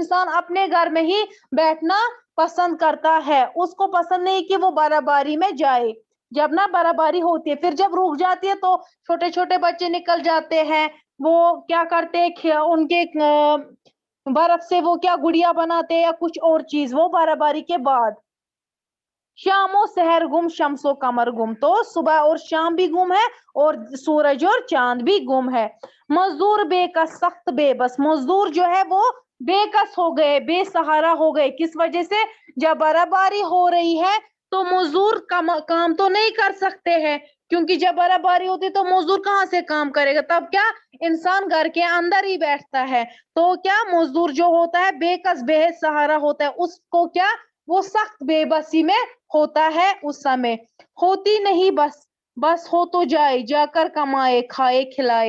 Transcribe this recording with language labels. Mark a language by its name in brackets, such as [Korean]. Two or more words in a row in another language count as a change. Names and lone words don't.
[Urdu] انسان اپنے گھر میں ہی بیٹھنا پسند کرتا ہے، اس کو پسند نہیں کہ وہ برف باری میں جائے۔ جب نہ برف باری ہوتی ہے پھر جب رک جاتی ہے تو چھوٹے چھوٹے بچے نکل جاتے ہیں، وہ کیا کرتے ہیں ان کے برف سے وہ کیا گڑیا بناتے ہیں یا کچھ اور چیز، وہ برف باری کے بعد۔ شام و سحر گم، شمس و قمر گم، تو صبح اور شام بھی گم ہے اور سورج اور چاند بھی گم ہے۔ مزدور بے کس، سخت بے بس، مزدور جو ہے وہ بے کس ہو گئے، بے سہارا ہو گئے، کس وجہ سے؟ جب برف باری ہو رہی ہے تو مزدور کام تو نہیں کر سکتے ہیں، کیونکہ جب برف باری ہوتی ہے تو مزدور کہاں سے کام کرے گا، تب کیا انسان گھر کے اندر ہی بیٹھتا ہے، تو کیا مزدور جو ہوتا ہے بے کس بے سہارا ہوتا ہے، اس کو کیا وہ سخت بے بسی میں ہوتا ہے اس سمے. ہوتی نہیں بس، بس ہو تو جائے، جا کر کمائے کھائے کھلائے.